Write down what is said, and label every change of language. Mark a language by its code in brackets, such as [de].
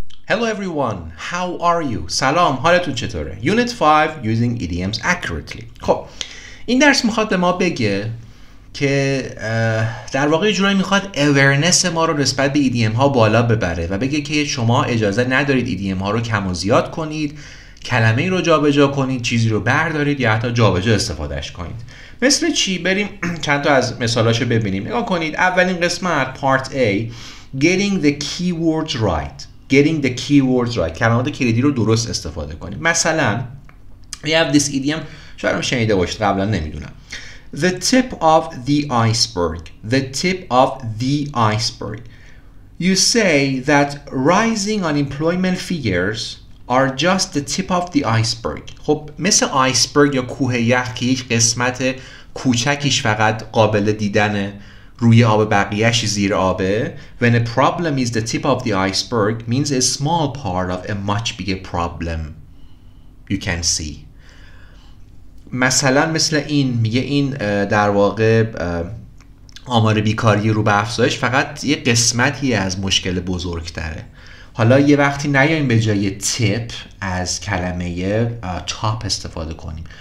[en] Hello everyone, how are you? [fa] سلام، حالتون چطوره؟ [en] Unit 5 using idioms accurately. [fa] خب این درس میخواد به ما بگه که در واقع جورایی میخواد awareness ما رو نسبت به ایدیم ها بالا ببره و بگه که شما اجازه ندارید ایدیم ها رو کم و زیاد کنید، کلمه ای رو جابجا کنید، چیزی رو بردارید یا حتی جابجا استفادهش کنید. مثل چی؟ بریم چند تا از مثالاشو ببینیم. نگاه کنید. اولین قسمت [en] part A getting the keywords right. Getting the keywords right. [fa] کلمات کلیدی رو درست استفاده کنید. مثلا [en] we have this idiom [fa] شاید هم شنیده باشید، قبلا نمیدونم. [en] The tip of the iceberg. The tip of the iceberg. You say that rising unemployment figures are just the tip of the iceberg. [fa] خب مثل آیسبرگ یا کوه یخ که یک قسمت کوچکیش فقط قابل دیدنه، روی آب بقیهش زیر آبه. [en] When a problem is the tip of the iceberg means a small part of a much bigger problem you can see. [fa] مثلا مثل این میگه این در واقع آمار بیکاری رو به افزایش فقط یه قسمتی از مشکل بزرگتره. حالا یه وقتی نیاییم به جای تیپ از کلمه تاپ استفاده کنیم.